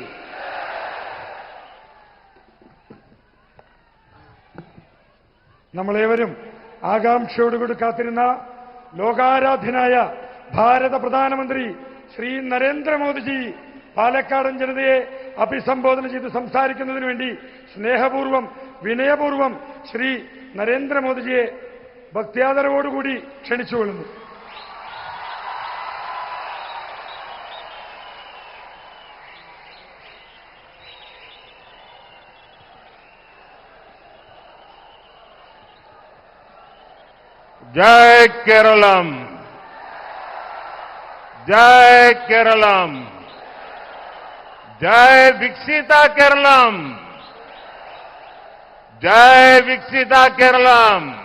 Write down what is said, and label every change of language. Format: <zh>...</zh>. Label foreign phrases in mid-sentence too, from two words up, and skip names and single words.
<ml>നമ്മളേവരും ആകാംക്ഷയോടുകൂടി കാത്തിരുന്ന ലോകാരാധ്യനായ ഭാരത പ്രധാനമന്ത്രി ശ്രീ നരേന്ദ്രമോദിജി പാലക്കാടൻ ജനതയെ അഭിസംബോധന ചെയ്ത് സംസാരിക്കുന്നതിന് വേണ്ടി സ്നേഹപൂർവ്വം വിനയപൂർവ്വം ശ്രീ നരേന്ദ്രമോദിജിയെ ഭക്ത്യാദരവോടുകൂടി ക്ഷണിച്ചുകൊള്ളുന്നു.</ml> <hi>जय केरलम, जय केरलम, जय विकसिता केरलम, जय विकसिता केरलम.</hi>